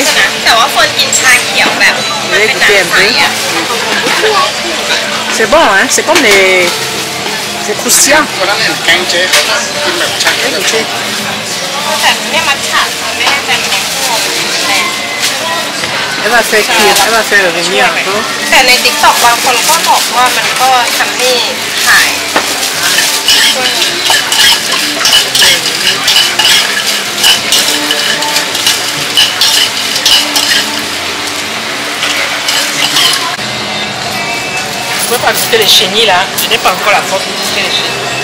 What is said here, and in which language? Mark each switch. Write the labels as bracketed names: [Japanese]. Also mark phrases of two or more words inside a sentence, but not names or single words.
[French] Je vais goûter un peu. C'est bon, hein? C'est comme les... C'est croustillant. Goûter. Elle va faire cuire, elle va faire revenir un peu. [Thai] แต่ใน TikTok บางคนก็บอกว่ามันก็ทำให้หาย [French] Je ne peux pas goûter les chenilles là, je n'ai pas encore la force de goûter les chenilles.